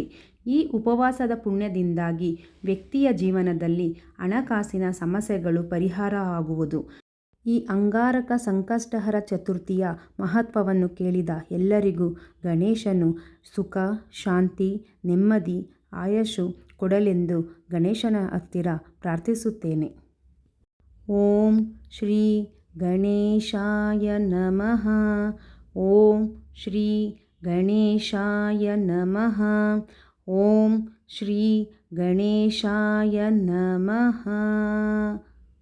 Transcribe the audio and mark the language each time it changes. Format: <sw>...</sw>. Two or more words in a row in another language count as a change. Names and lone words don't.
<kn>ಈ ಉಪವಾಸದ ಪುಣ್ಯದಿಂದಾಗಿ ವ್ಯಕ್ತಿಯ ಜೀವನದಲ್ಲಿ ಹಣಕಾಸಿನ ಸಮಸ್ಯೆಗಳು ಪರಿಹಾರ ಆಗುವುದು. ಈ ಅಂಗಾರಕ ಸಂಕಷ್ಟಹರ ಚತುರ್ಥಿಯ ಮಹತ್ವವನ್ನು ಕೇಳಿದ ಎಲ್ಲರಿಗೂ ಗಣೇಶನು ಸುಖ, ಶಾಂತಿ, ನೆಮ್ಮದಿ, ಆಯಸ್ಸು ಕೊಡಲೆಂದು ಗಣೇಶನ ಹತ್ತಿರ ಪ್ರಾರ್ಥಿಸುತ್ತೇನೆ.</kn> <sa>ಓಂ ಶ್ರೀ ಗಣೇಶಾಯ ನಮಃ. ಓಂ ಶ್ರೀ ಗಣೇಶಾಯ ನಮಃ. ಓಂ ಶ್ರೀ ಗಣೇಶಾಯ ನಮಃ.</sa>